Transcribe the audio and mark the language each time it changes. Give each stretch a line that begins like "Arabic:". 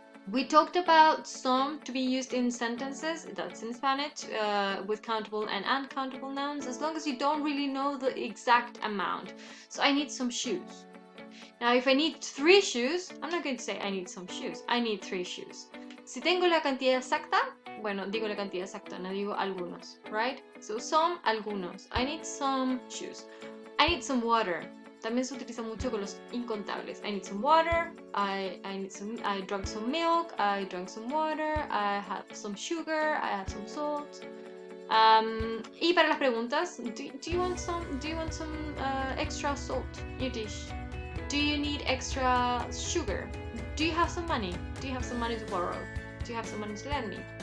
English: We talked about some to be used in sentences, that's in Spanish, with countable and uncountable nouns, as long as you don't really know the exact amount. So I need some shoes. Now, if I need 3 shoes, I'm not going to say I need some shoes. I need 3 shoes.
Spanish: Si tengo la cantidad exacta, bueno, digo la cantidad exacta, no digo algunos, right?
English: So some, algunos. I need some shoes. I need some water.
Spanish: También se utiliza mucho con los incontables.
English: I need some water, I drank some milk, I drank some water, I had some sugar, I had some salt.
Spanish: Y para las preguntas,
English: do you want some extra salt in your dish? Do you need extra sugar? Do you have some money? Do you have some money to borrow? Do you have some money to lend me?